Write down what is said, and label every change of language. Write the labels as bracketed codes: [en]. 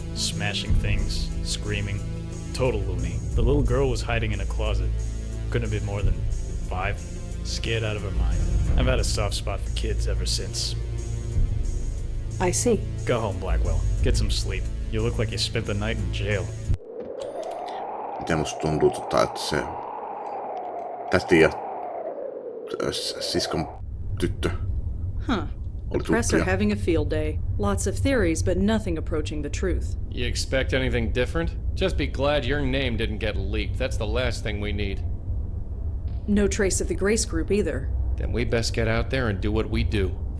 [en] Smashing things, screaming. Total loony. The little girl was hiding in a closet. Couldn't have been more than 5. Scared out of her mind. I've had a soft spot for kids ever since. I see. Go home, Blackwell. Get some sleep. You look like you spent the night in jail. [fi] Miten musta tuntuu, että se täti ja siskon tyttö Huh. oli [en] The press are [fi] tuttuja. [en] having a field day. Lots of theories, but nothing approaching the truth. You expect anything different? Just be glad your name didn't get leaked. That's the last thing we need. No trace of the Grace Group either. Then we best get out there and do what we do.